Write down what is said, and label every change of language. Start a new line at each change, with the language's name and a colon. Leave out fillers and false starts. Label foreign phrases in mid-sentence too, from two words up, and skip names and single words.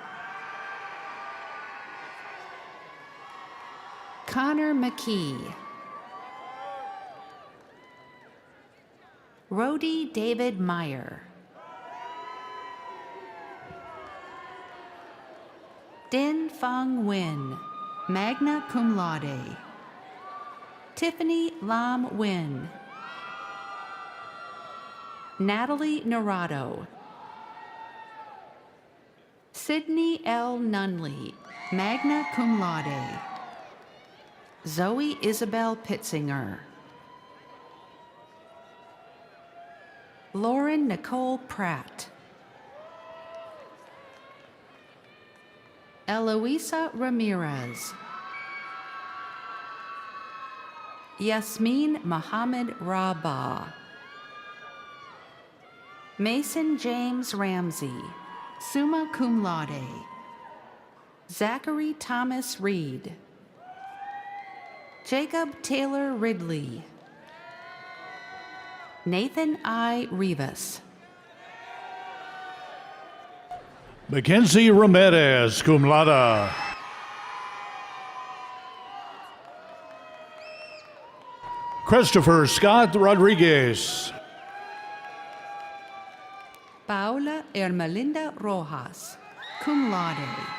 English: Connor McKee. Rhodey David Meyer. Din Fung Nguyen,
Latin: magna cum laude.
English: Tiffany Lam Nguyen. Natalie Narado. Sydney L. Nunley,
Latin: magna cum laude.
English: Zoe Isabel Pitzinger. Lauren Nicole Pratt. Eloisa Ramirez. Yasmin Mohammed Rabah. Mason James Ramsey,
Latin: summa cum laude.
English: Zachary Thomas Reed. Jacob Taylor Ridley. Nathan I. Rivas. Mackenzie Ramirez,
Latin: cum laude.
English: Christopher Scott Rodriguez. Paula Ermelinda Rojas,
Latin: cum laude.